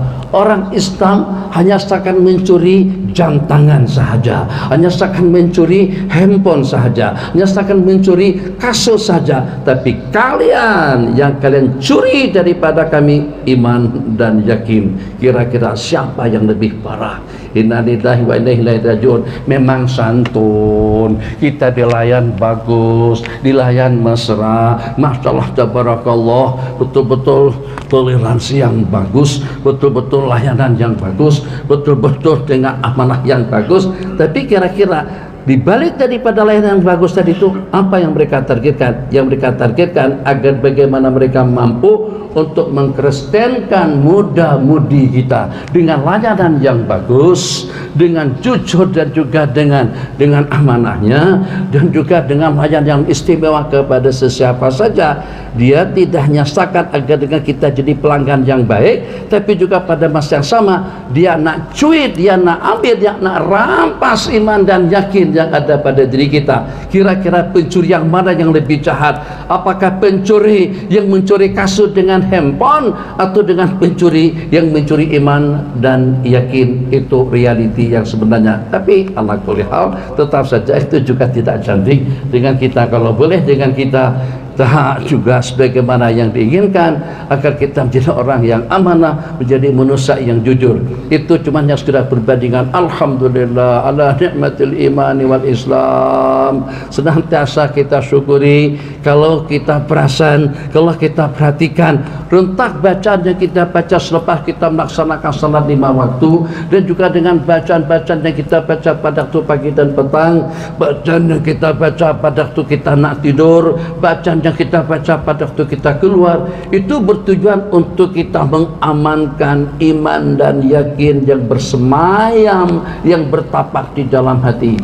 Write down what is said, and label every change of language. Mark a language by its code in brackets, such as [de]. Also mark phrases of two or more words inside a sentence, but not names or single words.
[ms] Orang Islam hanya seakan mencuri jam tangan sahaja, hanya seakan mencuri handphone sahaja, hanya seakan mencuri kasut saja. Tapi kalian yang kalian curi daripada kami iman dan yakin. Kira-kira siapa yang lebih parah? [ar] إنا لله وإنا إليه راجعون. [ms] Memang santun, kita dilayan bagus, dilayan mesra, [ar] ما شاء الله تبارك الله, [ms] betul-betul toleransi yang bagus, betul-betul layanan yang bagus, betul-betul dengan amanah yang bagus. Tapi kira-kira di balik daripada layanan yang bagus tadi itu, apa yang mereka targetkan? Yang mereka targetkan agar bagaimana mereka mampu untuk mengkristenkan muda-mudi kita dengan layanan yang bagus, dengan jujur dan juga dengan amanahnya, dan juga dengan layanan yang istimewa kepada sesiapa saja. Dia tidak hanya seakan agar dengan kita jadi pelanggan yang baik, tapi juga pada masa yang sama dia nak cuit, dia nak ambil, dia nak rampas iman dan yakin yang ada pada diri kita. Kira-kira pencuri yang mana yang lebih jahat? Apakah pencuri yang mencuri kasut dengan handphone, atau dengan pencuri yang mencuri iman dan yakin? Itu realiti yang sebenarnya. Tapi [ar] على كل حال, [ms] tetap saja itu juga tidak cantik dengan kita. Kalau boleh dengan kita tak juga sebagaimana yang diinginkan, agar kita menjadi orang yang amanah, menjadi manusia yang jujur. Itu cuma yang sekedar perbandingan. [ar] الحمد لله على نعمة الإيمان والإسلام. [ms] Senantiasa kita syukuri kalau kita perasan, kalau kita perhatikan rentak bacaan yang kita baca selepas kita melaksanakan salat 5 waktu, dan juga dengan bacaan-bacaan yang kita baca pada waktu pagi dan petang, bacaan yang kita baca pada waktu kita nak tidur, bacaan yang kita baca pada waktu kita keluar, itu bertujuan untuk kita mengamankan iman dan yakin yang bersemayam, yang bertapak di dalam hati.